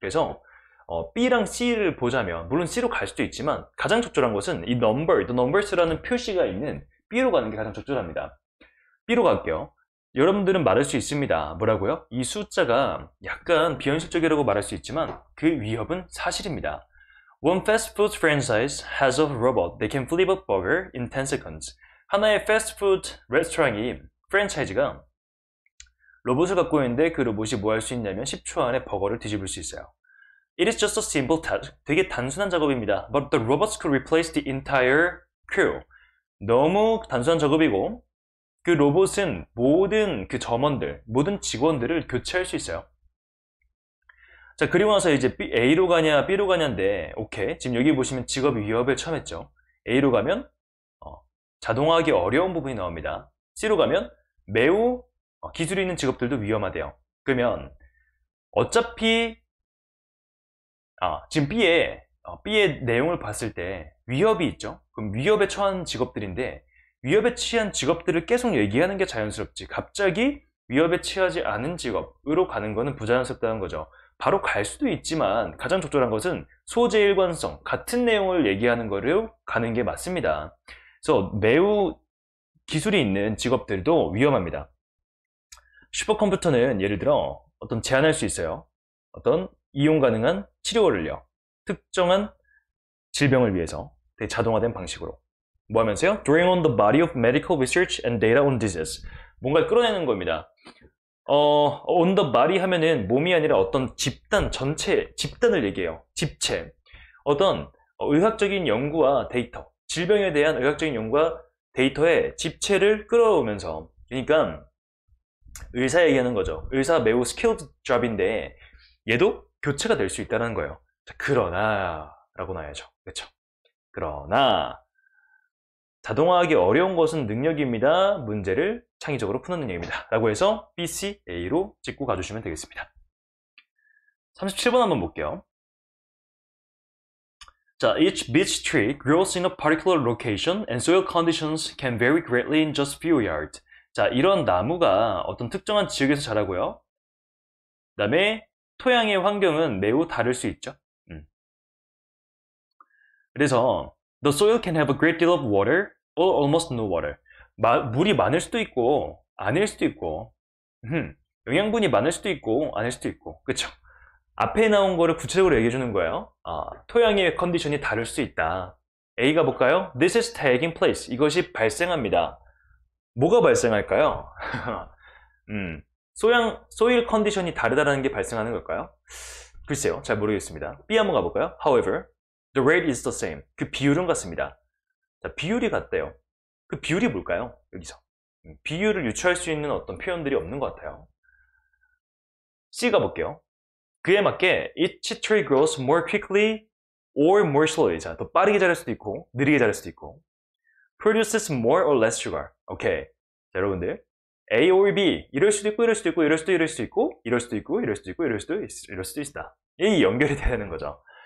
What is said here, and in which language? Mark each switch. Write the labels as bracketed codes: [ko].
[ko] 그래서 B랑 C를 보자면 물론 C로 갈 수도 있지만 가장 적절한 것은 이 [en] number, the numbers [ko] 라는 표시가 있는 B로 가는 게 가장 적절합니다. B로 갈게요. 여러분들은 말할 수 있습니다. 뭐라고요? 이 숫자가 약간 비현실적이라고 말할 수 있지만 그 위협은 사실입니다. [en] One fast food franchise has a robot that can flip a burger in 10 seconds. [ko] 하나의 패스트푸드 레스토랑이 프랜차이즈가 로봇을 갖고 있는데 그 로봇이 뭐 할 수 있냐면 10초 안에 버거를 뒤집을 수 있어요. [en] It is just a simple task. [ko] 되게 단순한 작업입니다. [en] But the robots could replace the entire crew. [ko] 너무 단순한 작업이고 그 로봇은 모든 그 점원들, 모든 직원들을 교체할 수 있어요. 자, 그리고 나서 이제 A로 가냐 B로 가냐인데 오케이, 지금 여기 보시면 직업 위협을 처음했죠. A로 가면 자동화하기 어려운 부분이 나옵니다. C로 가면 매우 기술이 있는 직업들도 위험하대요. 그러면 어차피 지금 B의 내용을 봤을 때 위협이 있죠. 그럼 위협에 처한 직업들인데 위협에 처한 직업들을 계속 얘기하는 게 자연스럽지 갑자기 위협에 처하지 않은 직업으로 가는 거는 부자연스럽다는 거죠. 바로 갈 수도 있지만 가장 적절한 것은 소재 일관성, 같은 내용을 얘기하는 거를 가는 게 맞습니다. 그래서 매우 기술이 있는 직업들도 위험합니다. 슈퍼컴퓨터는 예를 들어 어떤 제한할 수 있어요. 어떤 이용 가능한 치료를요. 특정한 질병을 위해서 되게 자동화된 방식으로. 뭐 하면서요? [en] Drawing on the body of medical research and data on disease. [ko] 뭔가를 끌어내는 겁니다. [en] on the body [ko] 하면은 몸이 아니라 어떤 집단, 전체, 집단을 얘기해요. 집체. 어떤 의학적인 연구와 데이터, 질병에 대한 의학적인 연구와 데이터의 집체를 끌어오면서, 그러니까 의사 얘기하는 거죠. 의사 매우 스킬드 잡인데 얘도 교체가 될 수 있다는 거예요. 자, 그러나 라고 나와야죠. 그렇죠? 그러나 자동화하기 어려운 것은 능력입니다. 문제를 창의적으로 푸는 능력입니다. 라고 해서 B, C, A로 찍고 가주시면 되겠습니다. 37번 한번 볼게요. [en] 자, each beech tree grows in a particular location and soil conditions can vary greatly in just few yards. [ko] 자, 이런 나무가 어떤 특정한 지역에서 자라고요. 그 다음에 토양의 환경은 매우 다를 수 있죠. 그래서 [en] The soil can have a great deal of water or almost no water. [ko] 물이 많을 수도 있고 아닐 수도 있고 영양분이 많을 수도 있고 아닐 수도 있고 그쵸? 앞에 나온 거를 구체적으로 얘기해 주는 거예요. 토양의 컨디션이 다를 수 있다. A가 볼까요? [en] This is taking place. [ko] 이것이 발생합니다. 뭐가 발생할까요? 소일 컨디션이 다르다는 게 발생하는 걸까요? 글쎄요, 잘 모르겠습니다. B 한번 가볼까요? [en] However, the rate is the same. [ko] 그 비율은 같습니다. 자, 비율이 같대요. 그 비율이 뭘까요? 여기서. 비율을 유추할 수 있는 어떤 표현들이 없는 것 같아요. C 가볼게요. 그에 맞게 [en] each tree grows more quickly or more slowly. [ko] 자, 더 빠르게 자랄 수도 있고 느리게 자랄 수도 있고 [en] produces more or less sugar. [ko] 오케이. 자, 여러분들 A or B 이럴 수도 있고 이럴 수도 있고 이럴 수도 있고 이럴 수도 있고 이럴 수도 있고 이럴 수도 있고 이럴 수도 있다. 이 연결이 돼야 되는 거죠.